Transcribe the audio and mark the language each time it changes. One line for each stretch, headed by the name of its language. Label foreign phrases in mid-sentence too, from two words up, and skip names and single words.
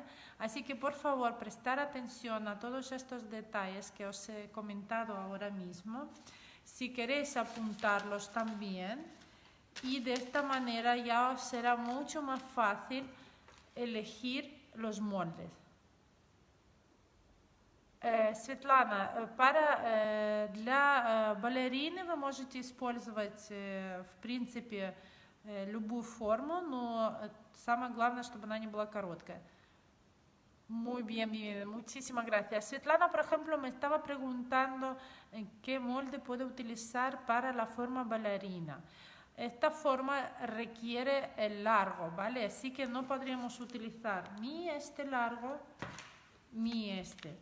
Spanish: Así que por favor prestar atención a todos estos detalles que os he comentado ahora mismo. Si queréis apuntarlos también, y de esta manera ya os será mucho más fácil elegir los moldes.
Russian: Светлана, для балерины вы можете использовать, в принципе, любую форму, но самое главное, чтобы она не была короткая.
Spanish: Muy bien, bien, muchísimas gracias. Svetlana, por ejemplo, me estaba preguntando qué molde puede utilizar para la forma bailarina. Esta forma requiere el largo, ¿vale? Así que no podríamos utilizar ni este largo ni este.